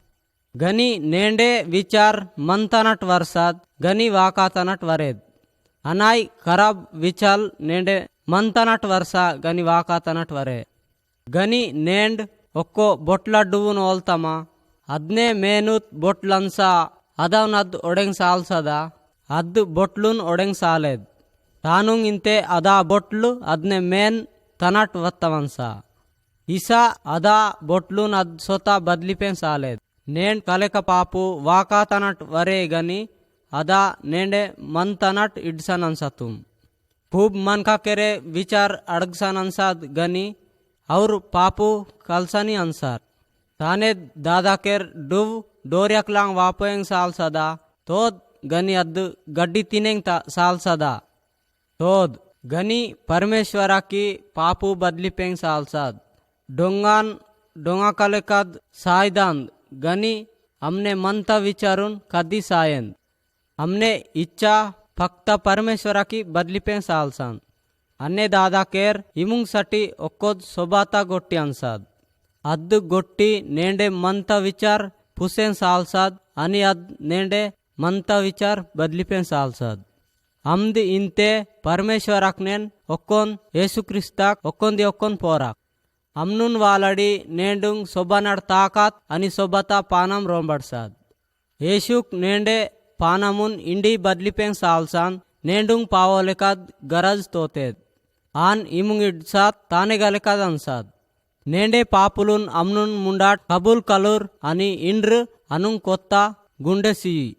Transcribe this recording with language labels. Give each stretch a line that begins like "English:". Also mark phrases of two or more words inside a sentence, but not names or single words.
Gondi: గని నేండే విచార్ మన్ తనట్ వర్సాద్ గని వాకా తనట్ వరేద్ అనాయ్ ఖరాబ్ విచాల్ నేండే మన్ తనట్ వర్సా గని వాకా తనట్ వరే గని నేండ్ ఒక్కో బొట్లడ్డువును ఓల్తమా అద్నే మేనుత్ బొట్లన్సా అదవనద్ ఒడెంగ్ సాల్సదా అద్ బొట్లున్ ఒడెంగ్ సాలేద్ తానుంగ్ ఇంతే అదా బొట్లు అద్నే మేన్ తనట్ వత్తవన్సా ఇసా అదా బొట్లున్ అద్ సొత బద్లిపేం సాలేద్ నేండ్ కలెక పాపు వాకా తనట్ వరే గని అదా నేండే మన్ తనట్ ఇడ్సన్ అన్సతుం खूब मन का केरे विचार अड़गसन अंसाद गनी और पापू कलसनी अंसार ताने दादा केर डुव डोर्यकलांग वापोयंग साल सदा तोद गनी अद्द गड्डी तिनेंग साल सदा तोद गनी परमेश्वरा की पापू बदली पेंग साल साद डोंगान डोंगा कलेकद सायदांद गनी हमने मनता विचारून कदी सायंद हमने इच्छा फक्त परमेश्वराकी बदलिपें सालसान अन्ने दादा केर इमुंग सटी ఒక్కోద్ సొబాతా గొట్టి అన్సాద్ అద్దు గొట్టి నేండే మంత విచార్ పుసేన్ సాల్సాద్ అని అద్ నేండే మంత విచార్ బద్లిపెన్ సాల్సాద్ అమ్ది ఇంతే పరమేశ్వరాక్ నేన్ ఒక్కోన్ యేసుక్రిస్తాక్ ఒక్కొంది ఒక్కొన్ పోరాక్ అమ్నున్ వాలడి నేండుంగ్ సొబనడ్ తాకాత్ అని సొబతా పానం రోంబడ్సాద్ యేసుక్ నేండే పానమున్ ఇండి బద్లిపెంగ్ సాల్సాన్ నేండుంగ్ పావోలెకాద్ గరజ్ తోతేద్ ఆన్ ఇముంగ్ ఇడ్సాత్ తానెగలెకాద్ అన్సాద్ నేండే పాపులున్ అమ్నున్ ముండాట్ కబూల్ కలూర్ అని ఇండ్ర్ అనుంగ్ కొత్త గుండెసి